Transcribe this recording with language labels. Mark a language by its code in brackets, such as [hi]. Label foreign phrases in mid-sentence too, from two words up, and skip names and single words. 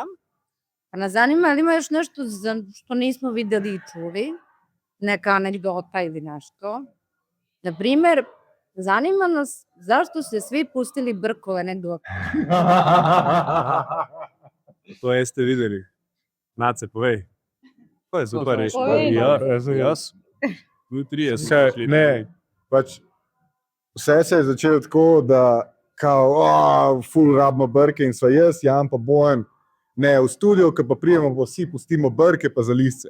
[sr] Pa nas zanima, ali ima još nešto što nismo videli i čuli? Neka anegdota ili nešto? Naprimer, zanima nas zašto se svi pustili brkove negdje u okviru. To jeste videli. Nace, povej. To je super reči. [sl] Povej. Jaz. Jutri je Ne, pač vse se je začelo tako, da kao, ful rabimo brke in sva jaz, Jan pa Bojan, ne, v studio, ko pa prijemo, pa vsi pustimo brke pa zalizce.